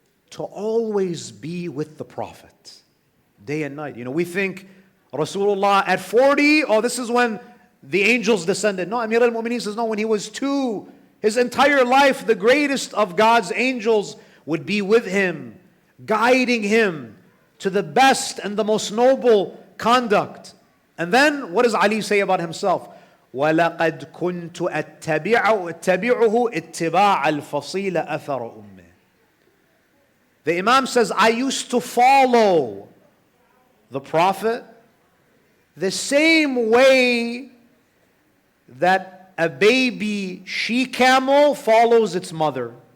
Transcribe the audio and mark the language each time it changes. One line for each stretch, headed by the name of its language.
English: to always be with the Prophet, day and night. You know, we think Rasulullah at 40, oh, this is when the angels descended. No, Amir al-Mu'mineen says, no, when he was 2, his entire life, the greatest of God's angels would be with him, guiding him to the best and the most noble conduct. And then, what does Ali say about himself?
Arabic: وَلَقَدْ كُنْتُ أَتَّبِعُهُ اتِّبَاعَ الْفَصِيلَ أَثَرَ أُمِّهِ.
English: The Imam says, I used to follow the Prophet the same way that a baby she-camel follows its mother.